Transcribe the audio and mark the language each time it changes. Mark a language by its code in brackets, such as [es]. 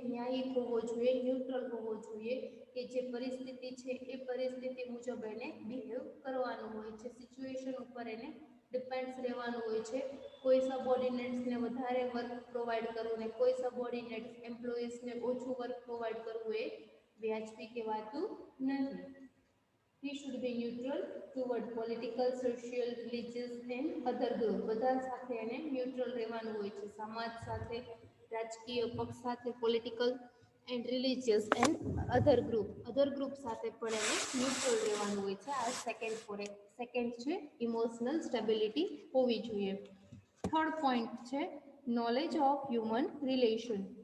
[gu] ન્યાયી હોવો જોઈએ, ન્યુટ્રલ હોવો જોઈએ કે જે પરિસ્થિતિ છે એ પરિસ્થિતિ મુજબ એને બિહેવ કરવાનું હોય છે. સિચ્યુએશન ઉપર એને ડિપેન્ડ્સ રહેવાનું હોય છે. કોઈ સબઓર્ડિનેટ્સને વધારે વર્ક પ્રોવાઈડ કરવું ને કોઈ સબઓર્ડિનેટ્સ એમ્પ્લોઈઝને ઓછું વર્ક પ્રોવાઈડ કરવું એ વ્યાજબી કહેવાતું નથી. [en] He should be neutral toward political, social, religious and other group. [gu] બધા સાથે એને ન્યુટ્રલ રહેવાનું હોય છે. સમાજ સાથે, રાજકીય પક્ષ સાથે, [en] political and religious and other group [gu] સાથે પણ એને ન્યુટ્રલ રહેવાનું હોય છે. આ સેકન્ડ છે ઇમોશનલ સ્ટેબિલિટી હોવી જોઈએ. થર્ડ પોઈન્ટ છે [en] Knowledge of human relation.